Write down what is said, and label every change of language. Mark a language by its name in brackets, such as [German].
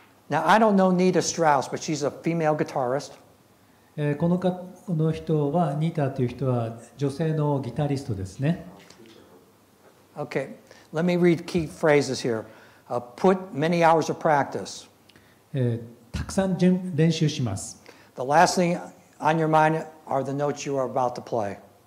[English] Now, I don't know Nita Strauss, but she's a female guitarist. [Japanese] この人はニータという人は女性のギタリストですね。 [English] Okay, let me read key phrases here. Put many hours of practice. [Japanese] たくさん練習します。 [English] The last thing on your mind are the notes you are about to play.